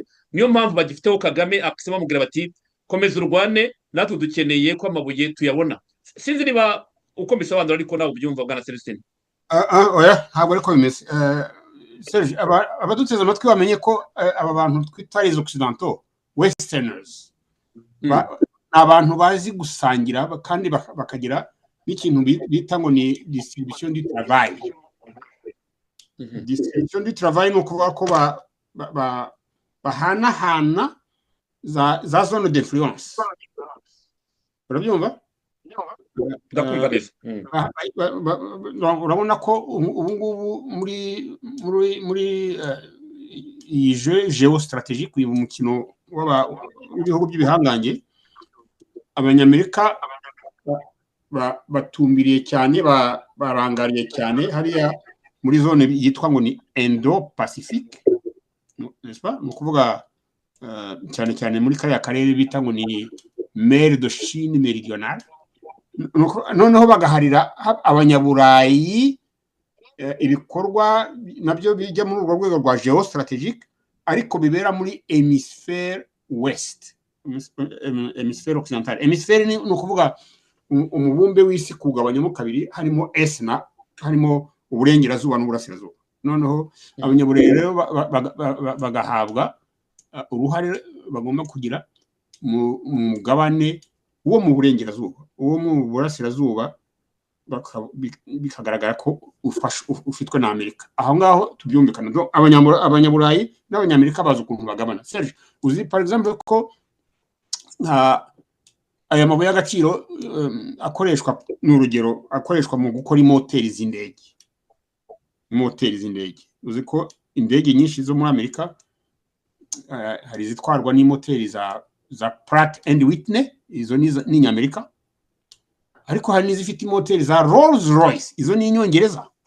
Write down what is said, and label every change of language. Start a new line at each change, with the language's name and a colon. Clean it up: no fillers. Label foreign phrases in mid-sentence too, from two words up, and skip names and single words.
Kinyarwanda: Niyo mpamvu bagifiteho Kagame akisema bamubwira bati komeza urwane, natwe dukeneye ko amabuye tuyabona. Sinzi niba uko mbisobanura ariko nawe ubyumva bwana Celestin. Oya, ntabwo ariko bimeze. Serge, abaduteze amatwi bamenye ko aba bantu twita
French: les occidentaux,
Kinyarwanda: westerners, abantu bazi gusangira kandi bakagira n'ikintu bita ngo ni
French: distribution du travail. Distribution du travail
Kinyarwanda: ni ukuvuga ko bahanahana za
French: zone d'influence.
Kinyarwanda: Urabyumva? Urabona ko ubu ngubu muri iyi geostrategique, uyu mukino w'ibihugu by'ibihangange, abanyamerika batumbiriye cyane, barangariye cyane hariya muri zone yitwa ngo ni Indo-Pacifique, ni ukuvuga cyane cyane muri kariya karere bita ngo ni mer de Chine méridionale noneho bagaharira abanyaburayi ibikorwa nabyo bijya muri urwo rwego rwa geostrategique ariko bibera muri
French: hémisphère ouest hémisphère occidental hémisphère
Kinyarwanda: ni ukuvuga umubumbe w'isi kugabanyamo kabiri harimo est na harimo uburengerazuba n'uburasirazuba noneho abanyaburayi rero bagahabwa uruhare bagomba kugira mu mugabane uwo mu burengerazuba uwo mu burasirazuba bikagaragara ko ufitwe na Amerika aho ngaho tubyumvikana abanyaburayi n'abanyamerika bazi ukuntu bagabana Serge uzi
French: par exemple
Kinyarwanda: ko aya mabuye y'agaciro akoreshwa n'urugero akoreshwa mu gukora moteri z'indege uzi ko indege nyinshi zo muri Amerika hari zitwarwa n'imoteri za Pratt and Whitney izo ni Amerika ariko hari n'izifite imoteri za Rolls Royce izo ni inyongereza